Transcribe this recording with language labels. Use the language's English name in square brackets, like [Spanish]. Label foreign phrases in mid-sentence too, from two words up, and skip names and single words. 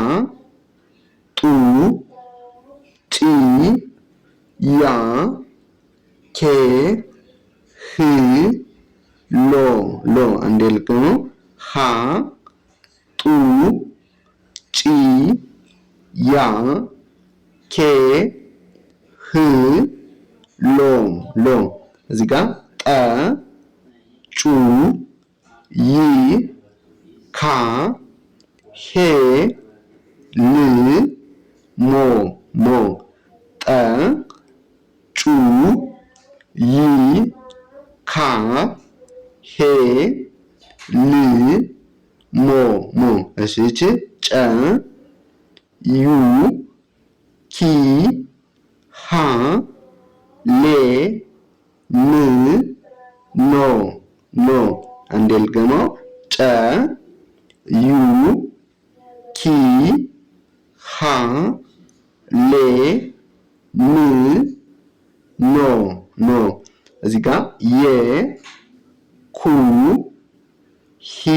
[Amharic] ጡ ጪ ያ ኬ ህ ሎ ሎ። አንዴ ልድገመው። ሃ ጡ ጪ ያ ኬ ህ ሎ ሎ። እዚህ ጋር ጠ ጩ ይ ካ ሄ ል ሞ ሞ። ጠ ጩ ይ ካ ሄ ል ሞ ሞ። እሺ ይቺ ጨ ዩ ኪ ሃ ሌ ም ኖ ኖ። አንዴ ልድገመው። ጨ ዩ ኪ ሃ ሌ ም ኖ ኖ። እዚህ ጋር የ ኩ ሂ